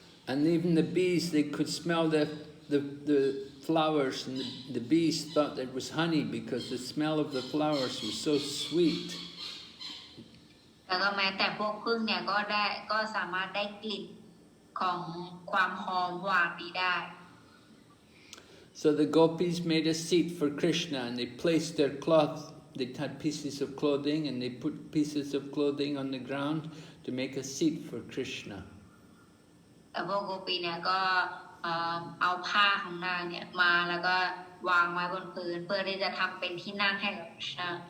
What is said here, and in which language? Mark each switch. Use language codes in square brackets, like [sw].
[en] And even the bees, they could smell the flowers, and the bees thought it was honey because the smell of the flowers was so sweet. [th] แล้วก็แม้แต่พวกผึ้งเนี่ยก็สามารถได้กลิ่นของความหอมหวานนี้ได้ [en] So the gopis made a seat for Krishna, and they placed their cloth. They had pieces of clothing, and they put pieces of clothing on the ground to make a seat for Krishna. [th] แต่พวกโกปีเนี่ยก็เอาผ้าของนางเนี่ยมาแล้วก็วางไว้บนพื้นเพื่อที่จะทำเป็นที่นั่งให้กับ Krishna.